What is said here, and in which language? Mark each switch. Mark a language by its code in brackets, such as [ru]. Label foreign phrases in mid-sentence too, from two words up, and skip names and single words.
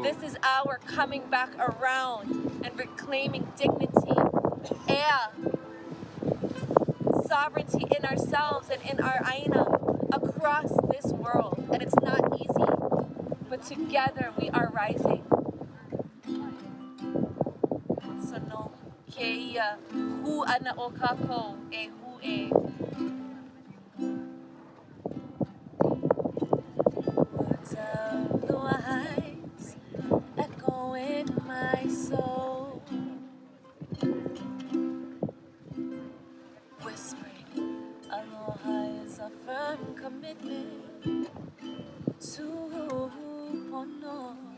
[en] This is our coming back around and reclaiming dignity, air, sovereignty in ourselves and in our Aina across this world. And it's not easy, but together we are rising. So no, [haw] keia, hu ana o kako, e hu e. [en] Words of the wise echo in my soul, whispering, Aloha is a firm commitment to Pono.